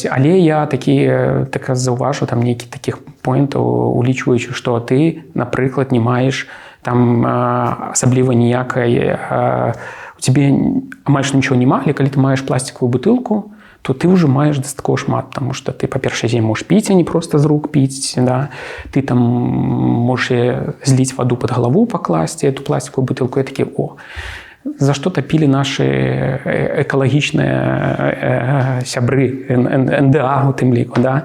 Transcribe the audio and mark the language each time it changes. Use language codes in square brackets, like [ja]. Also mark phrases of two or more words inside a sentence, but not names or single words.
[be] Але я так заўважу там нейкі такіх поінтаў, улічваючы, што ты, напрыклад, не маеш там асабліва ніякай... У цябе амаль што нічого няма, але калі ты маеш пластикавую бутылку, то ты уже маеш дастаткова шмат, [ru] потому что ты, [be] па-першае, можаш піць, а не просто з рук піць, да? Ты там можаш зліць ваду под галаву пакласці, [ru] эту пластиковую бутылку, [be] і такі, за што тапілі нашы экалагічныя сябры, НДА у тым ліку, да?